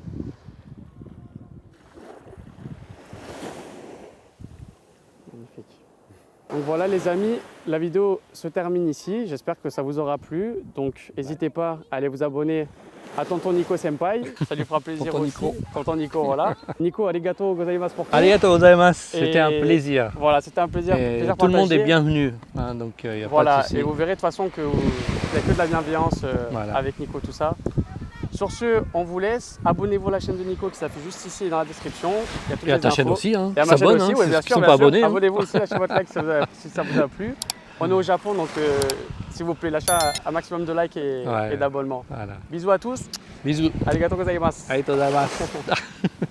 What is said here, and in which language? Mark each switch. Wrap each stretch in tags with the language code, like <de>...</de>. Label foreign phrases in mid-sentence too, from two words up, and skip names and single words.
<fr>Magnifique. Donc voilà les amis, la vidéo se termine ici. J'espère que ça vous aura plu. Donc n'hésitez pas à aller vous abonner à Tonton Nico Senpai, ça lui fera plaisir aussi. Tonton Nico, voilà. Nico,</fr> <ja>ありがとうございます</ja> <fr>pour tout.</fr> <ja>ありがとうございます,</ja> <fr>c'était un plaisir. Voilà, c'était un plaisir. Tout le monde est bienvenu, hein, donc y a voilà, pas de souci. Et vous verrez de toute façon qu'il n'y a que de la bienveillance avec Nico, tout ça. Sur ce, on vous laisse. Abonnez-vous à la chaîne de Nico qui s'affiche juste ici dans la description. Il y a à ta chaîne aussi, hein. Et à ma chaîne aussi, bien sûr. Pas abonnés, abonnez-vous aussi, lâchez votre like si ça vous a plu. On est au Japon, donc s'il vous plaît, lâchez un maximum de likes et d'abonnements. Voilà. Bisous à tous. Bisous.</fr> <ja>ありがとうございます. ありがとうございます.</ja>